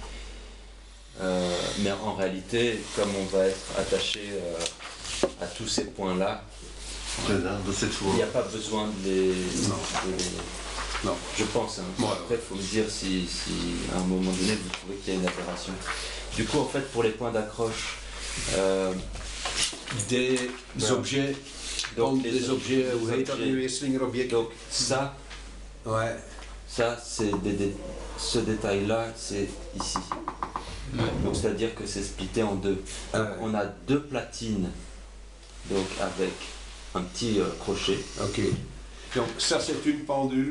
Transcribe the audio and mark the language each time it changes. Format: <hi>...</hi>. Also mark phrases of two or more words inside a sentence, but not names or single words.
<fr>Mais en réalité, comme on va être attaché à tous ces points-là, il n'y a pas besoin de les... Non. Je pense. Hein. Ouais. Après, il faut me dire si à un moment donné vous trouvez qu'il y a une aberration. Du coup, en fait, pour les points d'accroche, des objets, donc des objets,</fr> <nl>hoe heet dat nu weer, slingerobject?</nl> <fr>Donc ça, Ouais. ça c'est ce détail-là, c'est ici. Donc c'est-à-dire que c'est splitté en 2. Donc, on a 2 platines, donc avec un petit crochet. Ok. Donc ça c'est une pendule.</fr>